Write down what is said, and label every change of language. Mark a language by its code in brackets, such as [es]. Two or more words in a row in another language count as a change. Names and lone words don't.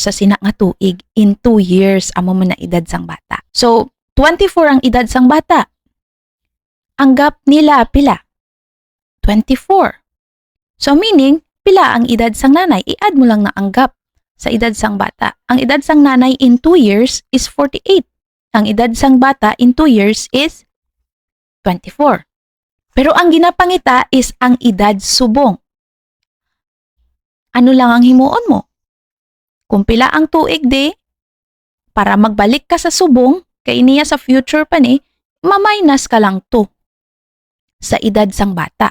[hil] Sa sina nga tuig, [en] in 2 years, [hil] amo man na edad sang bata. So, 24 ang edad sang bata. Ang gap nila, pila? 24. So, meaning, pila ang edad sang nanay? I-add mo lang na ang gap sa edad sang bata. Ang edad sang nanay [en] in 2 years [hil] is 48. Ang edad sang bata [en] in 2 years [hil] is 24. Pero ang ginapangita is ang edad subong. Ano lang ang himuon mo? Kung pila ang tuig di, para magbalik ka sa subong, kay niya sa future pa ni, maminus ka lang to sa edad sang bata.